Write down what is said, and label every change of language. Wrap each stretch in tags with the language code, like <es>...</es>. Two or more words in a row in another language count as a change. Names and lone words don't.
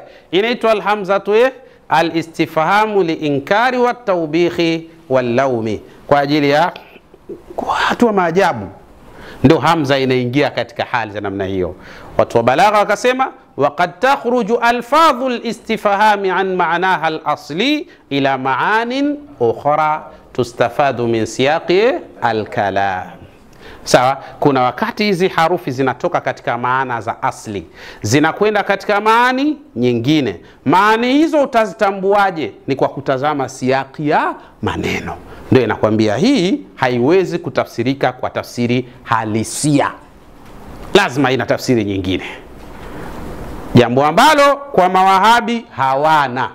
<sw>Inaitwa</sw> <ar>الهمزة الاستفهام للإنكار والتوبيخ واللوم,</ar> <sw>kwa ajili ya watu wa maajabu, ndio hamza inaingia katika hali za namna hiyo. Watu wa balagha wakasema,</sw> <ar>وقد تخرج ألفاظ الاستفهام عن معناها الأصلي إلى معان أخرى تستفاد من سياق الكلام.</ar> <sw>Sawa, kuna wakati hizi harufi zinatoka katika maana za asli zinakwenda katika maani nyingine. Maani hizo utazitambuaje? Ni kwa kutazama siyaki ya maneno. Ndio inakwambia hii haiwezi kutafsirika kwa tafsiri halisia, lazima ina tafsiri nyingine, jambo ambalo kwa mawahabi hawana.</sw>